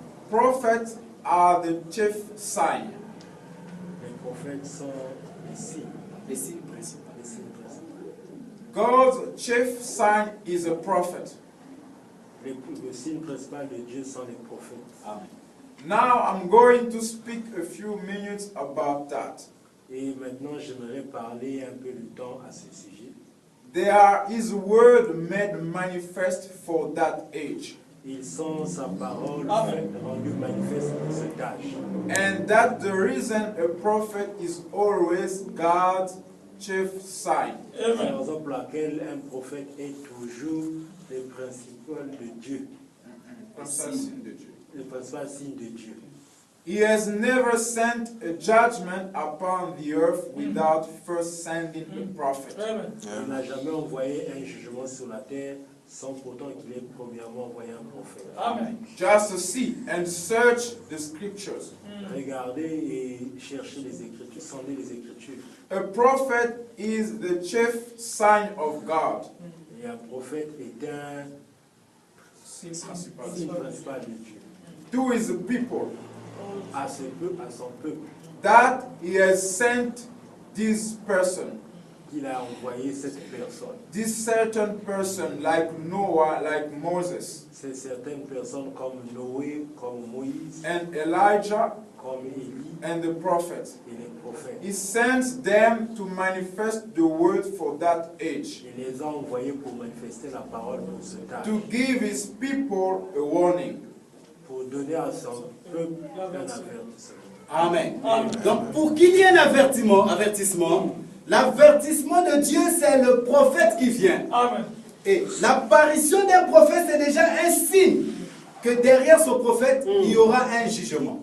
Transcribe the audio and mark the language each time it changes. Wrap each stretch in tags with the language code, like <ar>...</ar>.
<en>Prophets are the chief sign.</en> <fr>Les prophètes sont les signes. Les signes principaux.</fr> <en>God's chief sign is a prophet.</en> <fr>Le signe principal de Dieu sont les prophètes.</fr> <en>Amen. Now I'm going to speak a few minutes about that.</en> <fr>Et maintenant, j'aimerais parler un peu du temps à ce sujet.</fr> <en>They are His word made manifest for that age.</en> <fr>Ils sont sa parole rendue manifeste pour cet âge.</fr> <en>And that's the reason a prophet is always God's chief sign.</en> <fr>C'est la raison pour laquelle un prophète est toujours le principal de Dieu. Le principal signe de Dieu. Le principal signe de Dieu.</fr> <en>He has never sent a judgment upon the earth without first sending a prophet.</en> <fr>Il n'a jamais envoyé un jugement sur la terre sans pourtant qu'il ait premièrement envoyé un prophète.</fr> <en>Amen. Just to see and search the scriptures.</en> <fr>Regardez et cherchez les Écritures, sondez les Écritures.</fr> <en>A prophet is the chief sign of God.</en> <fr>Et un prophète est un signe principal de Dieu.</fr> <en>To his people.</en> <fr>À son peuple.</fr> <en>That he has sent this person.</en> <fr>Il a envoyé cette personne.</fr> <en>This certain person like Noah, like Moses.</en> <fr>C'est certaines personnes comme Noé, comme Moïse,</fr> <en>and Elijah,</en> <fr>comme Élie,</fr> <en>and the prophets.</en> <fr>et les prophètes.</fr> <en>He sends them to manifest the word for that age.</en> <fr>Il les a envoyés pour manifester la parole pour ce temps.</fr> <en>To give his people a warning.</en> <fr>Pour donner à son peuple un avertissement. Amen. Donc pour qu'il y ait un avertissement, l'avertissement de Dieu, c'est le prophète qui vient. Amen. Et l'apparition d'un prophète, c'est déjà un signe que derrière ce prophète, il y aura un jugement.</fr>